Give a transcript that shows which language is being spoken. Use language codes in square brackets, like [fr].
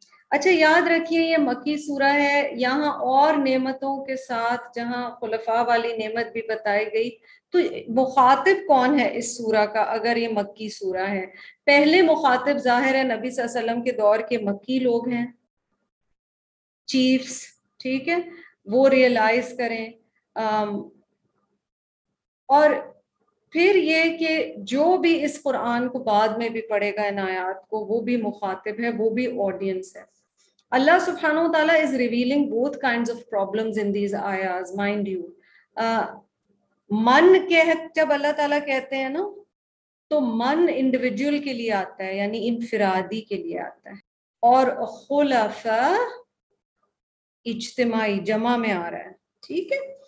[ur] اچھا یاد رکھیے یہ مکی سورہ ہے. یہاں اور نعمتوں کے ساتھ جہاں خلفاء والی نعمت بھی بتائی گئی، تو مخاطب کون ہے اس سورہ کا اگر یہ مکی سورہ ہے؟ پہلے مخاطب ظاہر ہے نبی صلی اللہ علیہ وسلم کے دور کے مکی لوگ ہیں، چیفز، ٹھیک ہے، وہ ریئلائز کریں. اور پھر یہ کہ جو بھی اس قرآن کو بعد میں بھی پڑھے گا ان آیات کو، وہ بھی مخاطب ہے، وہ بھی آڈینس ہے. [en] اللہ سبحانہ و تعالیٰ is revealing both kinds of problems in these ayahs, mind you. [ur] من کے جب اللہ تعالیٰ کہتے ہیں نا، تو من انڈیویجول کے لیے آتا ہے، یعنی انفرادی کے لیے آتا ہے، اور خلفاء اجتماعی جمع میں آ رہا ہے. ٹھیک ہے.